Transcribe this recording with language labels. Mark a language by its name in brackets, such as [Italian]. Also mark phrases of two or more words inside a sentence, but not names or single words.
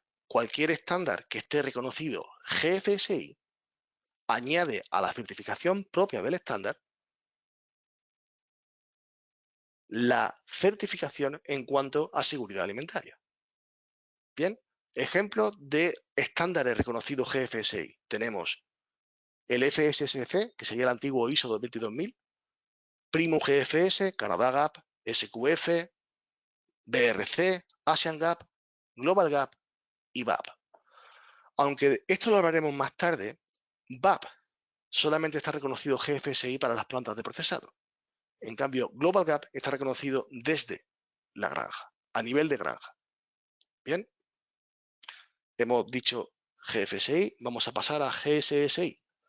[Spanish] Cualquier estándar que esté reconocido GFSI añade a la certificación propia del estándar la certificación en cuanto a seguridad alimentaria. Bien, ejemplo de estándares reconocidos GFSI. Tenemos el FSSC, que sería el antiguo ISO 22000, Primum GFS, Canada GAP, SQF, BRC, Asian GAP, Global GAP y BAP. Aunque esto lo hablaremos más tarde, BAP solamente está reconocido GFSI para las plantas de procesado. En cambio, Global GAP está reconocido desde la granja, a nivel de granja. Bien, hemos dicho GFSI, vamos a pasar a GSSI.